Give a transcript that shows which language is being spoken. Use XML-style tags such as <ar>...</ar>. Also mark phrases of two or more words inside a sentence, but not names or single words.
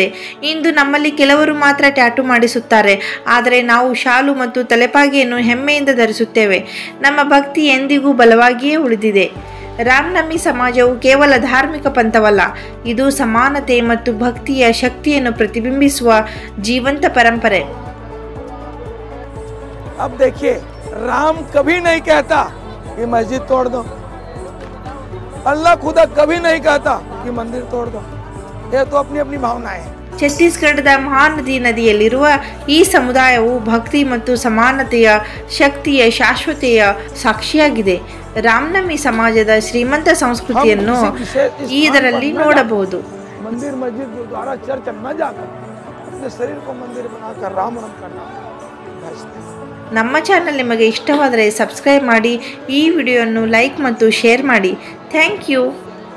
<kn>ಇಂದು ನಮ್ಮಲ್ಲಿ ಕೆಲವರು ಮಾತ್ರ ಟ್ಯಾಟೂ ಮಾಡಿಸುತ್ತಾರೆ, ಆದರೆ ನಾವು ಶಾಲು ಮತ್ತು ತಲೆಪಾಗೆಯನ್ನು ಹೆಮ್ಮೆಯಿಂದ ಧರಿಸುತ್ತೇವೆ. ನಮ್ಮ ಭಕ್ತಿ ಎಂದಿಗೂ ಬಲವಾಗಿಯೇ ಉಳಿದಿದೆ. ರಾಮನವಮಿ ಸಮಾಜವು ಕೇವಲ ಧಾರ್ಮಿಕ ಪಂಥವಲ್ಲ, ಇದು ಸಮಾನತೆ ಮತ್ತು ಭಕ್ತಿಯ ಶಕ್ತಿಯನ್ನು ಪ್ರತಿಬಿಂಬಿಸುವ ಜೀವಂತ ಪರಂಪರೆ.</kn> <hi>अब देखिए, राम कभी नहीं कहता कि मस्जिद तोड़ दो, अल्लाह खुदा कभी नहीं कहता कि मंदिर तोड़ दो. ये तो अपनी अपनी भावनाएं हैं.</hi> <kn>ಛತ್ತೀಸ್ಗಢದ ಮಹಾನದಿ ನದಿಯಲ್ಲಿರುವ ಈ ಸಮುದಾಯವು ಭಕ್ತಿ ಮತ್ತು ಸಮಾನತೆಯ ಶಕ್ತಿಯ ಶಾಶ್ವತೆಯ ಸಾಕ್ಷಿಯಾಗಿದೆ. ರಾಮನವಮಿ ಸಮಾಜದ ಶ್ರೀಮಂತ ಸಂಸ್ಕೃತಿಯನ್ನು ಇದರಲ್ಲಿ ನೋಡಬಹುದು.</kn> <hi>मंदिर मस्जिद गुरुद्वारा चर्च न जाकर अपने शरीर को मंदिर बनाकर राम नाम करना.</hi> <kn>ನಮ್ಮ ಚಾನಲ್ ನಿಮಗೆ ಇಷ್ಟವಾದರೆ ಸಬ್ಸ್ಕ್ರೈಬ್ ಮಾಡಿ, ಈ ವಿಡಿಯೋವನ್ನು ಲೈಕ್ ಮತ್ತು ಶೇರ್ ಮಾಡಿ.</kn> <en>thank you.</en>